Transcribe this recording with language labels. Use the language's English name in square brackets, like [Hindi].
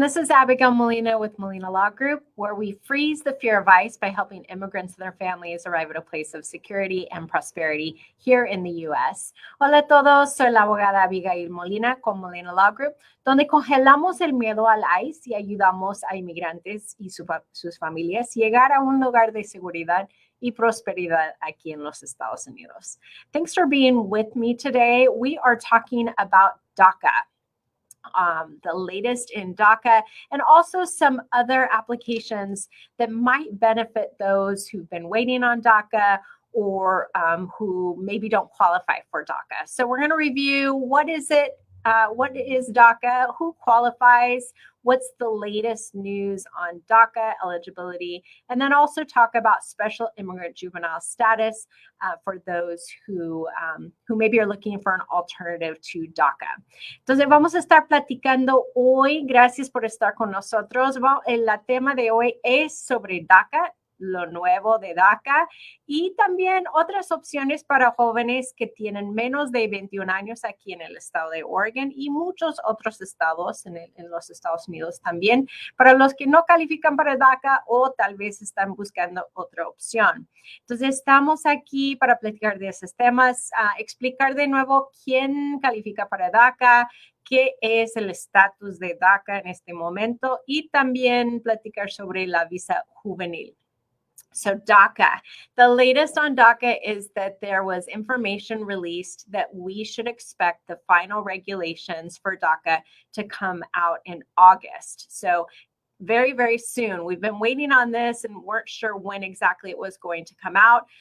[English] This is Abigail Molina with Molina Law Group, where we freeze the fear of ICE by helping immigrants and their families arrive at a place of security and prosperity here in the U.S. [Spanish] Hola a todos, soy la abogada Abigail Molina con Molina Law Group, donde congelamos el miedo al ICE y ayudamos a inmigrantes y sus familias llegar a un lugar de seguridad y prosperidad aquí en los Estados Unidos. [English] Thanks for being with me today. We are talking about DACA. The latest in DACA, and also some other applications that might benefit those who've been waiting on DACA or who maybe don't qualify for DACA. So we're going to review what is DACA, who qualifies, what's the latest news on DACA eligibility, and then also talk about special immigrant juvenile status for those who maybe are looking for an alternative to DACA. [Spanish] Entonces vamos a estar platicando hoy, gracias por estar con nosotros. El tema de hoy es sobre DACA, lo nuevo de DACA y también otras opciones para jóvenes que tienen menos de 21 años aquí en el estado de Oregon y muchos otros estados en los Estados Unidos también, para los que no califican para DACA o tal vez están buscando otra opción. Entonces estamos aquí para platicar de esos temas, explicar de nuevo quién califica para DACA, qué es el estatus de DACA en este momento y también platicar sobre la visa juvenil. [English] So DACA, the latest on DACA is that there was information released that we should expect the final regulations for DACA to come out in August. So very, very soon. We've been waiting on this and weren't sure when exactly it was going to come out.